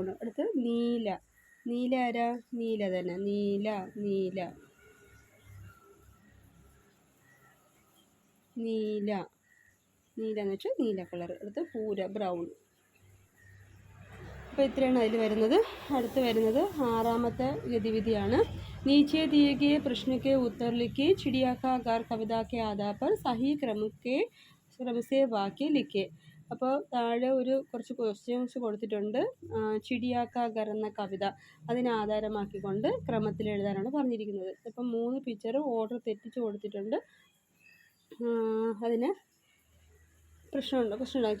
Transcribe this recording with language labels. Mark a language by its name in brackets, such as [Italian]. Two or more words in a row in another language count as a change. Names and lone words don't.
[Malayalam] അടുത്ത് നീല ആരാ? നീല തന്നെ, നീല എന്ന് വെച്ചാൽ നീല കളർ. അടുത്ത് പൂര ബ്രൗൺ. അപ്പോൾ ഇത്രയാണ് അതിൽ വരുന്നത്. അടുത്ത് വരുന്നത് 6ാമത്തെ ഗതിവിധിയാണ്. [Hindi] नीचे दिए गए प्रश्न के उत्तर लिखिए. चिड़िया का घर कविता के आधार पर सही क्रम से वाक्य लिखिए. [Malayalam] അപ്പോൾ താഴെ കുറച്ച് ക്വസ്റ്റ്യൻസ് കൊടുത്തിട്ടുണ്ട്. ചിടിയാക്ക ഗർ എന്ന കവിത അതിനെ ആധാരമാക്കിക്കൊണ്ട് ക്രമത്തിൽ എഴുതാനാണ് പറഞ്ഞിരിക്കുന്നത്. ഇപ്പം 3 പിക്ചർ ഓർഡർ തെറ്റിച്ച് കൊടുത്തിട്ടുണ്ട്. അതിന് പ്രശ്നമുണ്ട്.